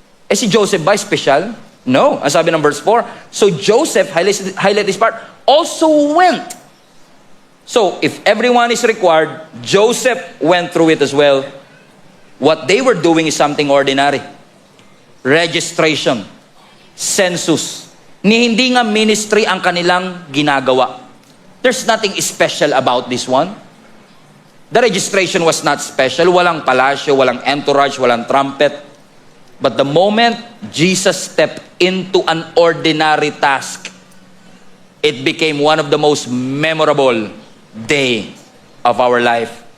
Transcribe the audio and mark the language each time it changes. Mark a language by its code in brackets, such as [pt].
[tl] Eh si Joseph ba special? No. Ang sabi ng verse 4, [en] so Joseph, highlight this part, also went. So if everyone is required, Joseph went through it as well. What they were doing is something ordinary. Registration. Census. [tl] Ni hindi nga ministry ang kanilang ginagawa. [en] There's nothing special about this one. The registration was not special. [tl] Walang palasyo, walang entourage, walang trumpet. [en] But the moment Jesus stepped into an ordinary task, it became one of the most memorable day of our life.